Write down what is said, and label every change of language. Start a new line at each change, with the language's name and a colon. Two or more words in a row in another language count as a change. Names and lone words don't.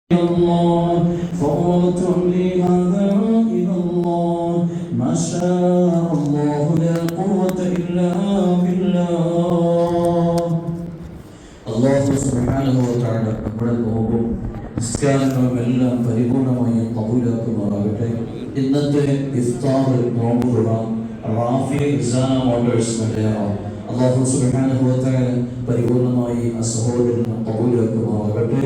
Arabic: الله فقلت لهذا إلى الله ما شاء الله لا قوة إلا بالله. الله سبحانه وتعالى
Malayalam: നമ്മുടെ നോമ്പും നിസ്കാരങ്ങളും എല്ലാം പരിപൂർണമായി കബൂലാക്കുമാറാകട്ടെ. ഇന്നത്തെ ഇഫ്താർ നോമ്പ് തുറ റാഫി ഇസാന മോട്ടേഴ്സ് മലയാള
Arabic: الله سبحانه وتعالى
Malayalam: പരിപൂർണമായി ആ സഹോദരനെ കബൂലാക്കുമാറാകട്ടെ.